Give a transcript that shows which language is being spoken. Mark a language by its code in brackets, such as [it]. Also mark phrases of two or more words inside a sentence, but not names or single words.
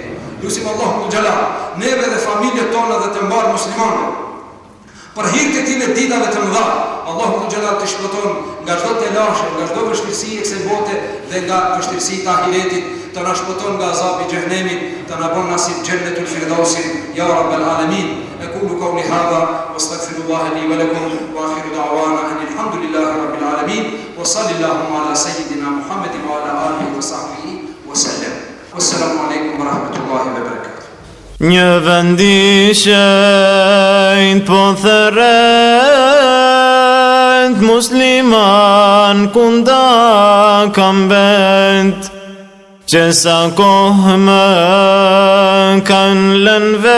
[sq] Lusim Allahu xhelal, neve dhe familjet tona dhe të mbarë muslimane. Për hirë të tine ditave të mëdha, Allahu xhelal të shpëton nga çdo telashe, nga çdo vështirësi e kësaj bote dhe nga vështirësitë e ahiretit, të na shpëton nga azabi i xhenemit, të na bën nasib [ar] جنة الفردوس, يا رب العالمين. أقول قولي هذا وأستغفر الله لي ولكم وآخر دعوانا الحمد لله رب العالمين وصلى الله على سيدنا محمد وعلى آله وصحبه وسلم. والسلام عليكم ورحمة الله وبركاته. [sq] Një vendishenjt po thërrend, musliman kunda kam bend, që sa kohë më kanë lënë